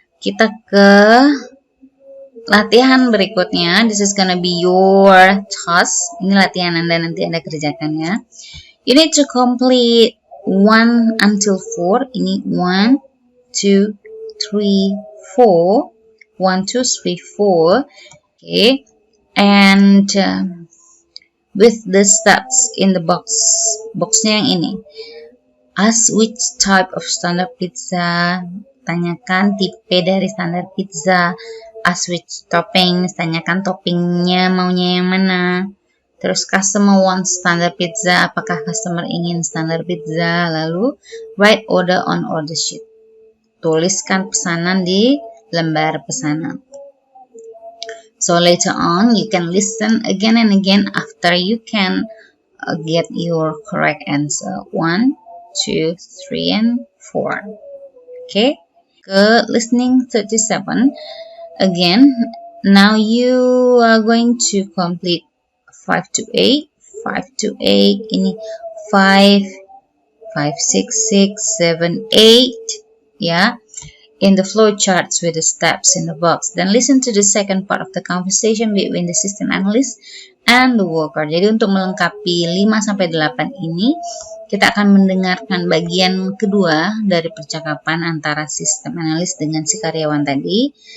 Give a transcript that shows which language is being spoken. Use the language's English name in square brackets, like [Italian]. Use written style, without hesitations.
[Indonesian] Kita ke latihan berikutnya. [English] This is gonna be your task. [Indonesian] Ini latihan Anda nanti Anda kerjakan ya. [English] You need to complete 1 until 4. [Indonesian] Ini 1, 2, 3, 4. [English] 1, 2, 3, 4. Okay. And with the steps in the box. [Indonesian] Boxnya yang ini. [English] Ask which type of standard pizza. [Indonesian] Tanyakan tipe dari standar pizza. [English] Ask which toppings. [Indonesian] Tanyakan toppingnya maunya yang mana. Terus [English] customer wants standard pizza. [Indonesian] Apakah customer ingin standar pizza? Lalu [English] write order on order sheet. [Indonesian] Tuliskan pesanan di lembar pesanan. [English] So later on, you can listen again and again after you can get your correct answer. 1, 2, 3, and 4. Okay. Listening 37. Again, now you are going to complete 5 to 8. 5 to 8. [Indonesian] Ini [English] 5, 5, 6, 6, 7, 8. Yeah. In the flow charts with the steps in the box. Then listen to the second part of the conversation between the system analyst and the worker. [Indonesian] Jadi untuk melengkapi 5-8 ini, kita akan mendengarkan bagian kedua dari percakapan antara sistem analis dengan si karyawan tadi.